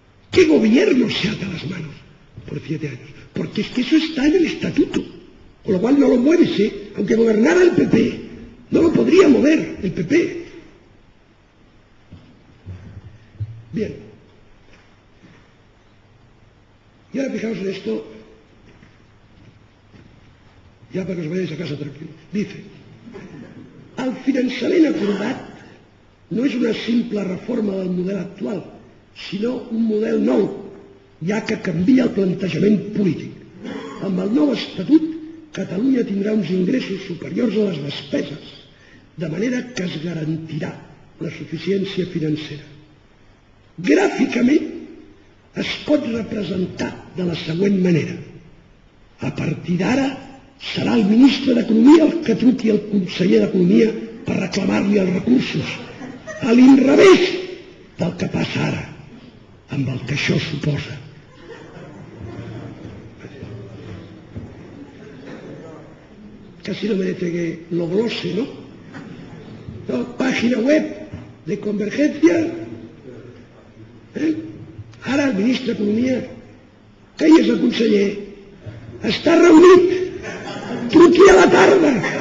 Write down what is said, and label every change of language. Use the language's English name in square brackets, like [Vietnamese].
[Spanish] ¿Qué gobierno se ata las manos por 7 años? Porque es que eso está en el estatuto, con lo cual no lo mueves, aunque gobernara el PP, no lo podría mover el PP. Bien. Y ahora fijaos en esto, ya para que os vayáis a casa tranquilos. Dice, [Catalan] el finançament acordat no és una simple reforma del model actual, sinó un model nou, ja que canvia el plantejament polític. Amb el nou estatut, Catalunya tindrà uns ingressos superiors a les despeses, de manera que es garantirà la suficiència financera. Gràficament es pot representar de la següent manera. A partir d'ara serà el ministre d'Economia el que truqui al conseller d'Economia per reclamar-li els recursos, a l'inrevés del que passa ara, amb el que això suposa. [Spanish] Casi no merece que lo glose, ¿no? Página web de Convergencia. [Catalan] Ara el ministre d'Economia, que hi és el conseller, està reunit, truqui a la tarda.